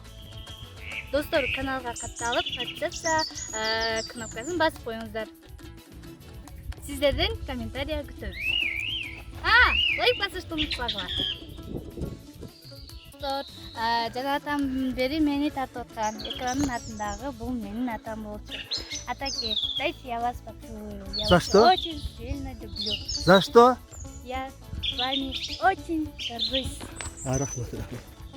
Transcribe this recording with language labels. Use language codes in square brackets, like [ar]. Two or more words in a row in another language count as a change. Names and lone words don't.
[ky] Достор, каналга катталып, подписаться кнопкасын басып коюңуздар. Сиздерден комментарий күтөбүз. Лайк басышты унутпагыла. Жанатан бери мени тартып аткан экранын артындагы бул менин атам болчу. [ru] Атаке, дайте я вас поцелую. За что? Очень сильно люблю. За что? Я с вами очень горжусь. [ky] Рахмат.